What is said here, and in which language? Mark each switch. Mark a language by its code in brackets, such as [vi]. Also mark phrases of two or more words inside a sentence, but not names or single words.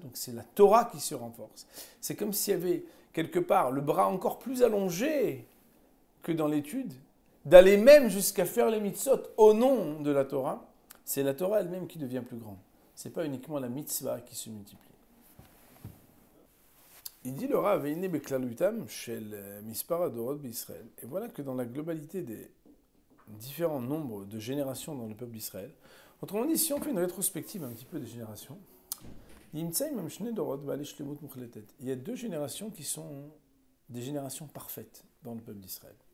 [fr] Donc c'est la Torah qui se renforce. C'est comme s'il y avait quelque part le bras encore plus allongé que dans l'étude, d'aller même jusqu'à faire les mitzvot au nom de la Torah, c'est la Torah elle-même qui devient plus grande. Ce n'est pas uniquement la mitzvah qui se multiplie. Il dit le Rav, [he] ואין בכללותם של מספר הדורות בישראל. [fr] Et voilà que dans la globalité des différents nombres de générations dans le peuple d'Israël, autrement dit, si on fait une rétrospective un petit peu des générations, il y a deux générations qui sont des générations parfaites dans le peuple d'Israël.